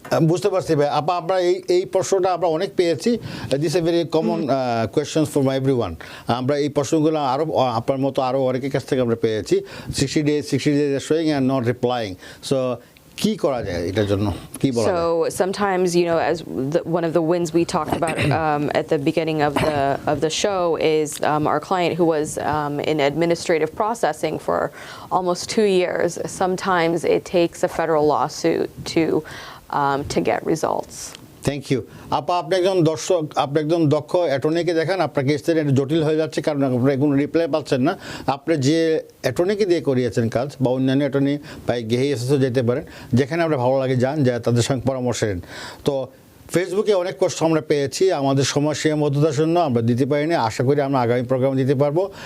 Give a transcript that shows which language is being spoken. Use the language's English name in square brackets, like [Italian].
[Bangla] বুঝতে পারছি ভাই আপা, আমরা এই প্রশ্নটা আমরা অনেক পেয়েছি। [English] This a very common question for everyone. [Bangla] আমরা এই প্রশ্নগুলো আরও আপনার মতো আরও অনেকের কাছ থেকে আমরা পেয়েছি। [English] 60 days showing and not replying. [Bangla] So কি করা যায় এটার জন্য কি বলা যায়? [English] So sometimes, you know, as one of the wins we talked about at the beginning of the show is our client who was in administrative processing for almost 2 years. Sometimes it takes a federal lawsuit to get results. [Bangla] Thank you আপা, আপনি একজন দর্শক, আপনি একজন দক্ষ অ্যাটর্নিকে দেখান, আপনার কেসটা একটু জটিল হয়ে যাচ্ছে কারণ আপনারা কোনো রিপ্লাই পাচ্ছেন না। আপনি যে অ্যাটর্নিকে দিয়ে করিয়েছেন কাজ বা অন্যান্য অ্যাটর্নি বা গেহি এসেসও যেতে পারেন, যেখানে আপনার ভালো লাগে যান, যা তাদের সঙ্গে পরামর্শ নেন। তো ফেসবুকে অনেক কষ্ট আমরা পেয়েছি, আমাদের সময় সীমাবদ্ধতার জন্য আমরা দিতে পারিনি, আশা করি আমরা আগামী প্রোগ্রামে দিতে পারবো।